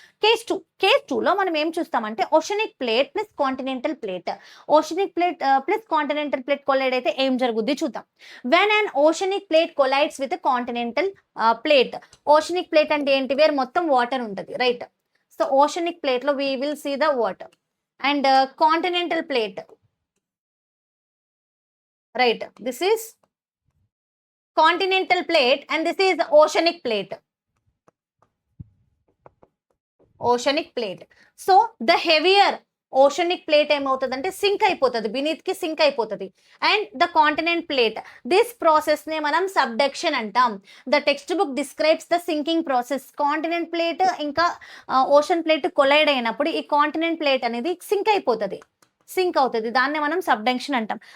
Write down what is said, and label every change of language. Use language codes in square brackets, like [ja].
[te] Case 2లో మనం ఏం చూస్తామంటే oceanic plate plus continental plate. Oceanic plate plus continental plate collide అయితే ఏం జరుగుద్ది చూద్దాం. [en] When and oceanic plate collides with continental plate. [te] Oceanic plate అంటే ఏంటి, వేర్ మొత్తం వాటర్ ఉంటుంది, right. [en] So oceanic plate lo we will see the water and continental plate, right. This is continental plate and this is oceanic plate. Oceanic plate. So the heavier [te] oceanic plate ఏమవుతుందంటే sync అయిపోతుంది, beneath కి sync అయిపోతుంది. And the continent plate, this process ని మనం subduction అంటాం. [en] The textbook describes the sinking process. [te] Continent plate ఇంకా ocean plate collide అయినప్పుడు ఈ కాంటినెంట్ ప్లేట్ అనేది సింక్ అవుతుంది, దాన్ని మనం సబ్డక్షన్ అంటాం.